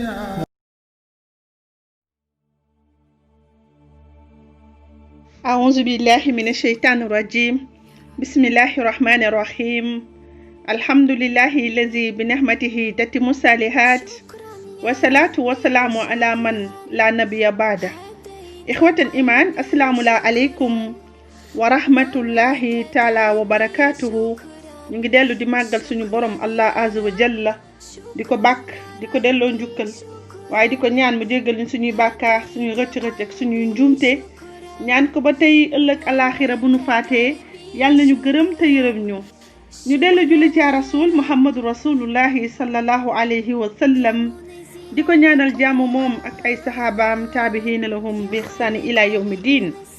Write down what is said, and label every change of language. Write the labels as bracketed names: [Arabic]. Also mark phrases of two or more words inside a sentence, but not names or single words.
[Arabic] أعوذ بالله من الشيطان الرجيم بسم الله الرحمن الرحيم الحمد لله الذي بنعمته تتم الصالحات والصلاة والسلام على من لا نبي بعده إخوة الإيمان السلام عليكم ورحمة الله تعالى وبركاته [Wolof] ñu ngi dellu di màggal suñu borom [Arabic] الله عز وجل [Wolof] di ko bàkk di ko delloo njukkal waaye di ko ñaan mu jéggal ñu suñuy bàkkaar suñuy rëcc-rëcc ak suñuy njuumte ñaan ko ba tey ëllëg alaxira bu nu faatee yàlla nañu gërëm te yërëm ñu dellu julli ci [Arabic] رسول محمد رسول الله صلى الله عليه وسلم [Wolof] di ko ñaanal jàmm moom ak ay saxaabaam [Arabic] التابعين لهم بإحسان إلى يوم الدين